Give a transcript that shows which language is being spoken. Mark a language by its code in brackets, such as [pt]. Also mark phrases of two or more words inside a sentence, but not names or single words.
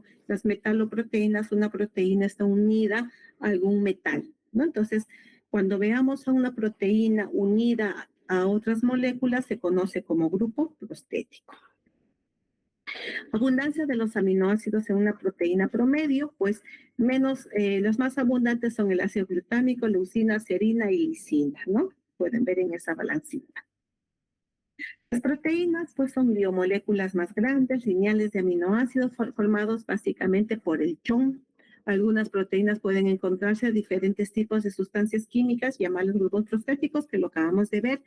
[es] Las metaloproteínas, una proteína está unida a algún metal, ¿no? Entonces, cuando veamos a una proteína unida a otras moléculas, se conoce como grupo prostético. Abundancia de los aminoácidos en una proteína promedio, pues los más abundantes son el ácido glutámico, leucina, serina y lisina, ¿no? Pueden ver en esa balancita. Las proteínas, pues, son biomoléculas más grandes, lineales de aminoácidos formados básicamente por el chon. Algunas proteínas pueden encontrarse a diferentes tipos de sustancias químicas, llamados grupos prostéticos, que lo acabamos de ver.